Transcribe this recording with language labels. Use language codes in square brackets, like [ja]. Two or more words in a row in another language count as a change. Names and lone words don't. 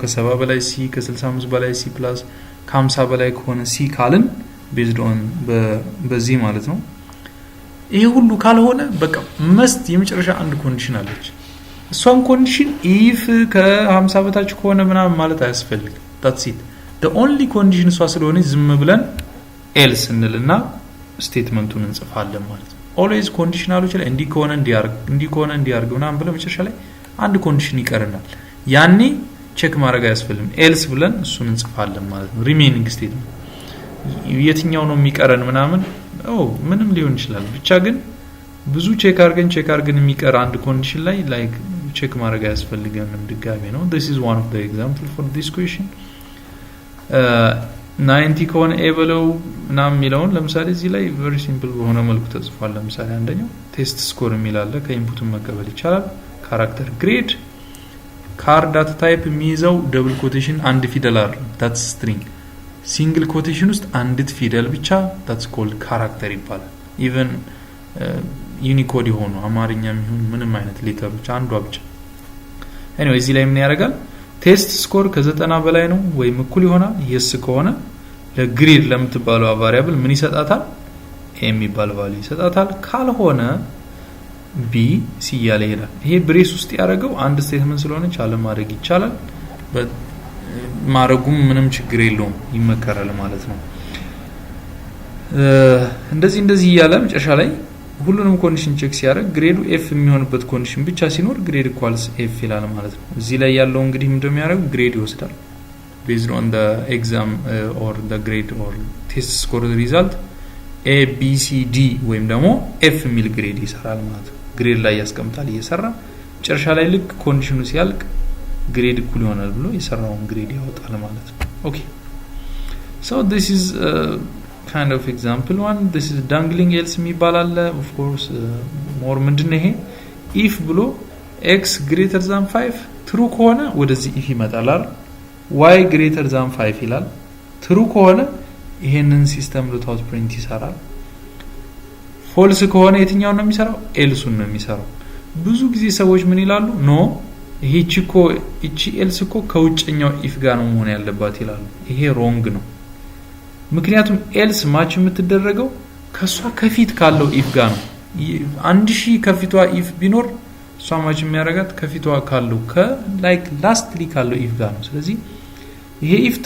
[am] ከ70 በላይ ሲ፣ ከ65 በላይ ሲ ፕላስ ከ50 በላይ ከሆነ ሲ ካልን [en] based on [am] በዚህ ማለት ነው። ይሄ ሁሉ ካልሆነ በቃ መስት የመጨረሻ አንድ ኮንዲሽን አለች። እሷን ኮንዲሽን if ከ50 በታች ከሆነ ምናምን ማለት አያስፈልግም። [en] that's it the only condition [am] እሷ ስለሆነ ዝም ብለን else እንልና ስቴትመንቱን እንጽፋለን ማለት ነው። always ኮንዲሽናሎች ላይ እንዲ ከሆነ እንዲያርግ ምናምን ብለን መጨረሻ ላይ አንድ ኮንዲሽን ይቀርናል። ያኔ ቼክ ማድረግ አያስፈልግም። else ብለን እሱን እንጽፋለን ማለት ነው። [en] remaining statement [am] የትኛው ነው የሚቀረን ምናምን ምንም ሊሆን ይችላል። ብቻ ግን ብዙ ቼክ አድርገን የሚቀር አንድ ኮንዲሽን ላይ ላይክ ቼክ ማድረግ አያስፈልግም ድጋሜ ነው። [en] this is one of the example for this question [am] 90 ከሆነ ኤ ብለው ምናምን የሚለውን ለምሳሌ እዚህ ላይ [en] very simple [am] በሆነ መልኩ ተጽፏል። ለምሳሌ አንደኛው [en] test score [am] የሚላለ ከኢንፑትን መቀበል ይቻላል። [en] character grade char data type [am] የሚይዘው [en] double quotation [am] አንድ ፊደል አይደል [en] that's string single quotation [am] ውስጥ አንዲት ፊደል ብቻ [en] that's called character [am] ይባላል። even ዩኒኮድ የሆኑ አማርኛም ይሁን ምንም አይነት ሌተሮች አንዷ ብቻ anyway እዚህ ላይ ምን ያደርጋል? [en] test score [am] ከ90 በላይ ነው ወይም እኩል ይሆናል yes ከሆነ ለግሬድ ለምትባለው ቫሪያብል ምን ይሰጣታል? a የሚባል ቫልዩ ይሰጣታል። ካልሆነ b c ያለ ይላል። ይሄ ብሬስ ውስጥ ያደረገው አንድ ስቴትመንት ስለሆነ ቻለ ማድረግ ይቻላል። ማረጉም ምንም ችግር የለውም ይመከራል ማለት ነው። እንደዚህ ያለ መጨረሻ ላይ ሁሉንም ኮንዲሽን ቼክ ሲያደርግ ግሬዱ ኤፍ የሚሆንበት ኮንዲሽን ብቻ ሲኖር [en] grade equals F [am] ይላል ማለት ነው። እዚህ ላይ ያለው እንግዲህ ምንድነው የሚያደርገው? ግሬድ ይወስዳል [en] based on the exam or the grade or test score result [am] a b c d ወይም ደግሞ ኤፍ የሚል ግሬድ ይሰራል ማለት ነው። ግሬድ ላይ ያስቀምጣል እየሰራ መጨረሻ ላይ ልክ ኮንዲሽኑ ሲያልቅ ግሬድ እኩል ይሆናል ብሎ የሰራውን ግሬድ ያወጣል ማለት ነው። ኦኬ [en] so this is kind of example one. This is dangling else [am] የሚባላል [en] of course more [am] ምንድነው ይሄ if ብሎ [en] x greater than 5 [am] true ከሆነ ወደዚህ if ይመጣል [en] y greater than 5 [am] ይላል። true ከሆነ ይሄንን [en] system dot out print [am] ይሰራል። ፎልስ ከሆነ የትኛው ነው የሚሰራው? ኤልሱን ነው የሚሰራው። ብዙ ጊዜ ሰዎች ምን ይላሉ? ኖ እቺ ኤልስ እኮ ከውጭኛው ኢፍ ጋር ነው መሆን ያለባት ይላሉ። ይሄ ሮንግ ነው። ምክንያቱም ኤልስ ማች የምትደረገው ከሷ ከፊት ካለው ኢፍ ጋር ነው። 1000 ከፊቷ ኢፍ ቢኖር እሷ ማች የሚያደርጋት ከፊቷ ካለው ከላይክ ላስትሊ ካለው ኢፍ ጋር ነው። ስለዚህ ይሄ [en] if true